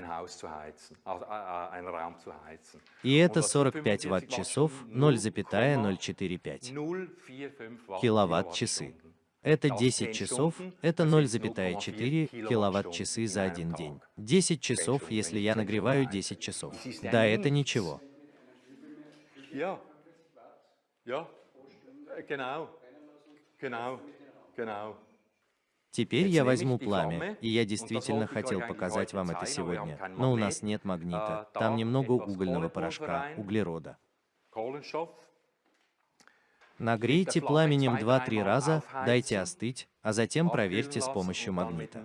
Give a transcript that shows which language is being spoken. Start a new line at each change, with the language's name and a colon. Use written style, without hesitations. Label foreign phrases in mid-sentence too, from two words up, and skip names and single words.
Russian: И это 45 ватт-часов 0,045 киловатт-часы. Это 10 часов, это 0,4 киловатт-часы за один день. 10 часов, если я нагреваю 10 часов. Да, это ничего.
German: Ja, ja, genau, genau, genau.
Russian: Теперь я возьму пламя, и я действительно хотел показать вам это сегодня, но у нас нет магнита, там немного угольного порошка, углерода.
German: Kohlenstoff.
Russian: Нагрейте пламенем 2-3 раза, дайте остыть, а затем проверьте с помощью магнита.